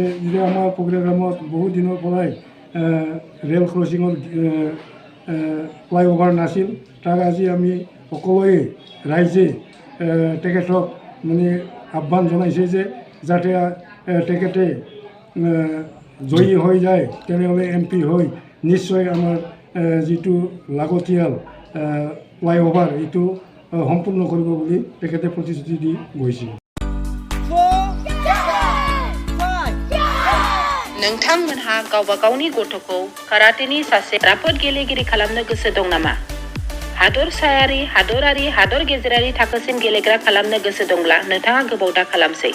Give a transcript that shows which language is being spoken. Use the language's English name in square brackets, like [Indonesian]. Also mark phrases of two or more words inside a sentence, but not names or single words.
[Assamese] যে আমাৰ ফৰিয়াগ্ৰামত বহুত দিনৰ পৰাই ৰেল ক্ৰছিঙৰ ফ্লাইঅভাৰ নাছিল, তাক আজি আমি সকলোৱে ৰাইজে তেখেতক মানে আহ্বান জনাইছে যে যাতে তেখেতে জয়ী হৈ যায়, তেনেহ'লে MP হৈ নিশ্চয় আমাৰ যিটো লাগতিয়াল ফ্লাইঅভাৰ এইটো সম্পূৰ্ণ কৰিব বুলি তেখেতে প্ৰতিশ্ৰুতি দি গৈছে। [Bodo] नोंथांमोनहा गावबा गावनि गथ'खौ काराटेनि सासे राफोद गेलेगिरि खालामनो गोसो दं नामा? हादरसायारि, हादरारि, हादर गेजेरारि थाखोसिम गेलेग्रा खालामनो गोसो दंब्ला नोंथाङा गोबाव दा खालामसै।